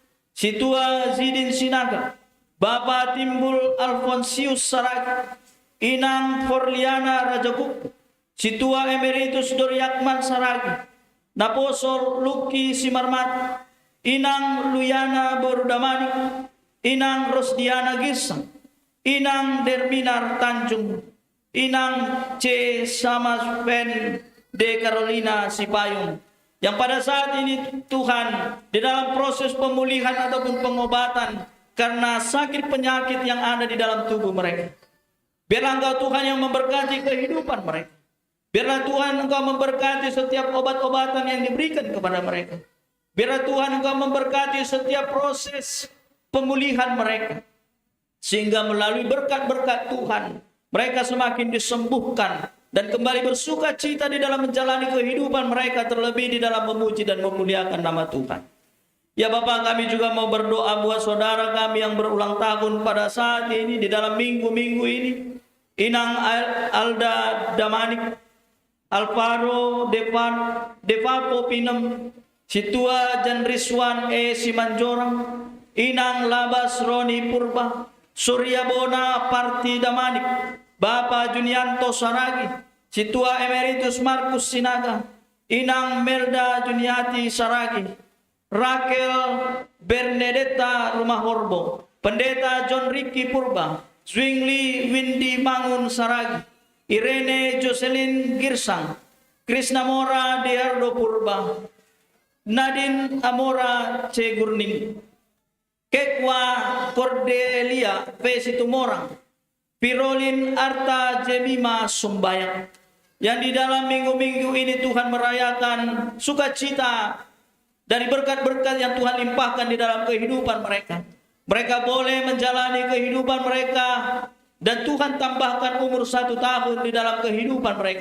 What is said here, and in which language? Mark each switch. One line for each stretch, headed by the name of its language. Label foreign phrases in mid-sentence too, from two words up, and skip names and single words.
Indonesian: Situa Zidin Sinaga, Bapak Timbul Alfonsius Saragi, Inang Forliana Rajakupu, Situa Emeritus Doryakman Saragi, Naposol Luki Simarmat, Inang Luyana Borudamani, Inang Rosdiana Gisang, Inang Derminar Tanjung, Inang C. Samaspen de Carolina Sipayung, yang pada saat ini Tuhan di dalam proses pemulihan ataupun pengobatan karena sakit penyakit yang ada di dalam tubuh mereka. Biarlah Engkau Tuhan yang memberkati kehidupan mereka. Biarlah Tuhan Engkau memberkati setiap obat-obatan yang diberikan kepada mereka. Biarlah Tuhan Engkau memberkati setiap proses pemulihan mereka. Sehingga melalui berkat-berkat Tuhan, mereka semakin disembuhkan dan kembali bersuka cita di dalam menjalani kehidupan mereka, terlebih di dalam memuji dan memuliakan nama Tuhan. Ya Bapak, kami juga mau berdoa buat saudara kami yang berulang tahun pada saat ini, di dalam minggu-minggu ini. Inang Alda Damanik, Alvaro Devapo Pinem, Situa Jan Rizwan Simanjorang, Inang Labas Roni Purba, Surya Bona Parti Damanik, Bapak Junianto Saragi, Situa Emeritus Markus Sinaga, Inang Melda Juniati Saragi, Rakel Bernadetta Rumah Horbo, Pendeta John Ricky Purba, Zwingli Windy Mangun Saragi, Irene Jocelyn Girsang, Krishna Mora Deardo Purba, Nadine Amora Cegurning, Kekwa Cordelia Vesitumorang, Pirolin Arta Jemima Sumbayang. Yang di dalam minggu-minggu ini Tuhan merayakan sukacita dari berkat-berkat yang Tuhan limpahkan di dalam kehidupan mereka. Mereka boleh menjalani kehidupan mereka dan Tuhan tambahkan umur 1 tahun di dalam kehidupan mereka.